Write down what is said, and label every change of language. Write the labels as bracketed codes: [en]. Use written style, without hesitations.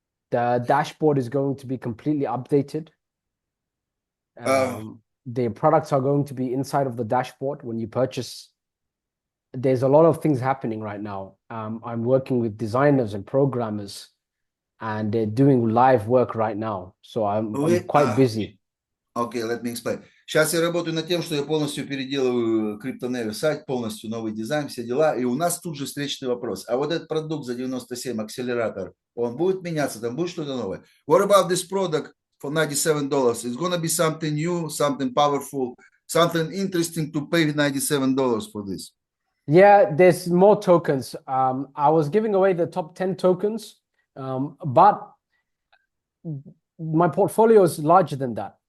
[en] The dashboard is going to be completely updated. The products are going to be inside of the dashboard when you purchase. There's a lot of things happening right now. I'm working with designers and programmers, and they're doing live work right now. So I'm quite busy. Okay, let me explain. [ru] Сейчас я работаю над тем, что я полностью переделываю Cryptonaire сайт, полностью новый дизайн, все дела. И у нас тут же встречный вопрос. А вот этот продукт за 97, акселератор, он будет меняться, там будет что-то новое? [en] What about this product for $97? It's gonna be something new, something powerful, something interesting to pay $97 for this. Yeah, there's more tokens. I was giving away the top 10 tokens, but my portfolio is larger than that.